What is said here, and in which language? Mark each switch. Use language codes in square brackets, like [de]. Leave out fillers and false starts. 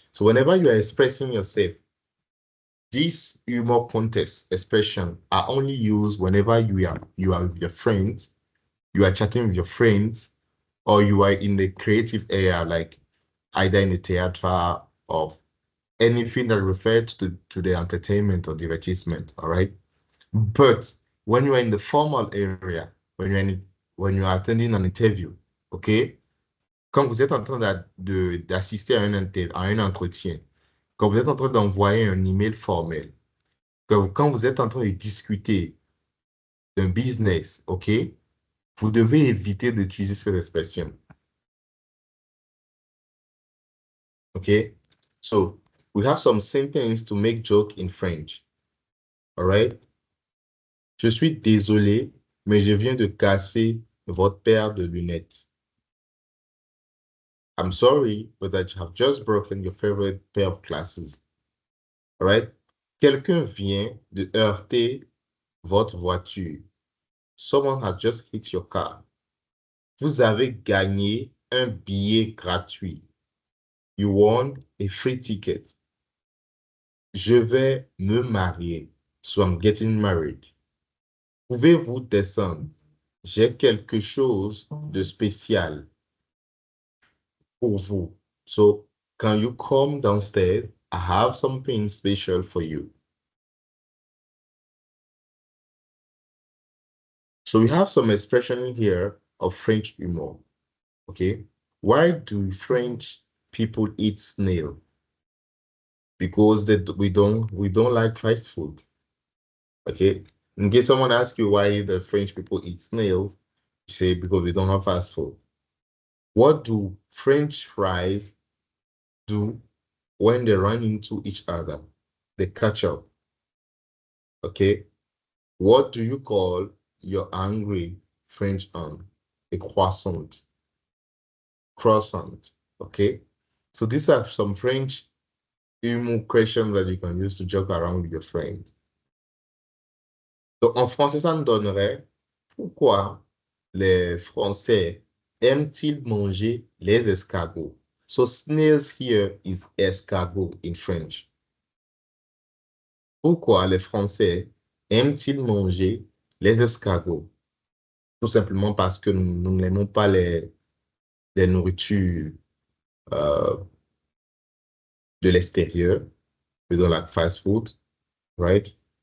[en] So whenever you are expressing yourself, these humor context expression are only used whenever you are with your friends, you are chatting with your friends, or you are in the creative area, like either in the theater or anything that refers to the entertainment or divertissement. All right. But when you are in the formal area, when you are attending an interview, okay, [fr] quand vous êtes en train d'assister à un entretien, quand vous êtes en train d'envoyer un email formel, quand vous êtes en train de discuter d'un business, OK, vous devez éviter d'utiliser cette expression. [en] OK? So, we have some sentences to make joke in French. All right? [fr] Je suis désolé, mais je viens de casser votre paire de lunettes. [en] I'm sorry, but I have just broken your favorite pair of glasses. All right? [fr] Quelqu'un vient de heurter votre voiture. [en] Someone has just hit your car. [fr] Vous avez gagné un billet gratuit. [en] You won a free ticket. [fr] Je vais me marier. [en] So I'm getting married. [fr] Pouvez-vous descendre? J'ai quelque chose de spécial pour vous. [en] So, can you come downstairs? I have something special for you. So we have some expression here of French humor. Okay. Why do French people eat snail? Because we don't like fast food. Okay. In case someone asks you why the French people eat snails, you say because we don't have fast food. What do French fries do when they run into each other? They catch up. Okay. What do you call your angry French aunt? A croissant. Croissant. Okay. So these are some French humor questions that you can use to joke around with your friends. [fr] Donc en français, ça me donnerait pourquoi les Français aiment-ils manger les escargots? [en] So snails here is escargot in French. [fr] Pourquoi les Français aiment-ils manger les escargots? Tout simplement parce que nous n'aimons pas les nourritures euh, de l'extérieur, disons la fast food, right?